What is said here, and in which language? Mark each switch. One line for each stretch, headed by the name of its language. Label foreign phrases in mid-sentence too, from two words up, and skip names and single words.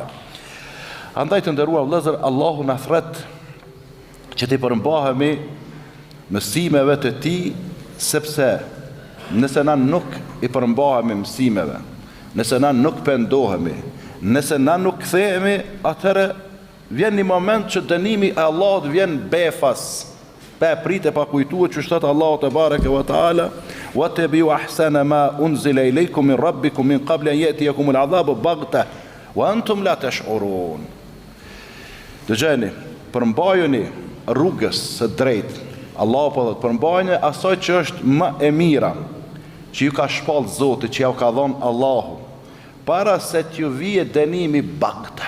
Albanian: Andaj të nderuar vëllezër, Allahu na thret që të përmbahemi mësimeve të tij, sepse nëse na nuk i përmbahemi mësimeve, nëse na nuk pendohemi, nëse na nuk kthehemi, atëherë vjen një moment që dënimi i Allahut vjen befas. Pa pritë pa kujtuar që shtat
Arabic: الله تبارك وتعالى واتبعوا أحسن ما أنزل إليكم من ربكم من قبل أن يأتيكم العذاب بغتة وأنتم لا تشعرون.
Albanian: Dëgjoni, përmbajuni rrugës së drejtë. Allahu po thotë, përmbajuni asaj që është më e mira, që ju ka shpall Zoti, që ja ka dhënë Allahu, para se t'ju vijë dënimi baghta.